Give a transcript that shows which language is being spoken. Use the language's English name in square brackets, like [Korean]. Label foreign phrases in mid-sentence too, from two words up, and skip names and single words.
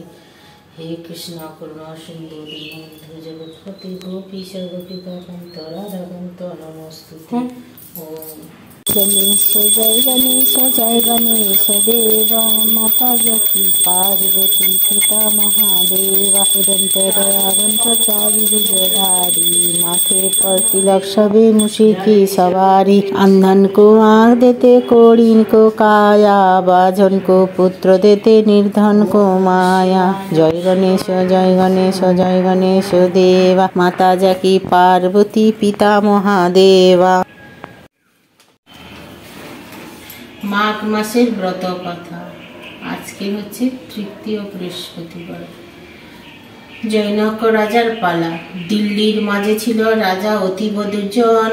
[Sanskrit] हे कृष्णा करुणा सिन्धु दीनबन्धु जगत्पते गोपीश गोपिकान्त राधाकान्त नमोस्तुते। [Hindi] ओम गणेश जय गणेश जय गणेश देवा। माता जकी पार्वती पिता महादेवा। उदंत दयावंत चारि भुजधारी। माथे पर तिलक सभी मुशी की सवारी। अंधन को आँख देते कोढ़ीन को काया। बाझन को पुत्र देते निर्धन को माया। जय गणेश जय गणेश जय गणेश देवा। माता जकी पार्वती पिता महादेवा। [Bangla] মাঘ মাসের ব্রত কথা। আজকে হচ্ছে তৃতীয় বৃহস্পতিবার। জনক রাজার পালা। দিল্লির মাঝে ছিল রাজা অতীব দুর্জন।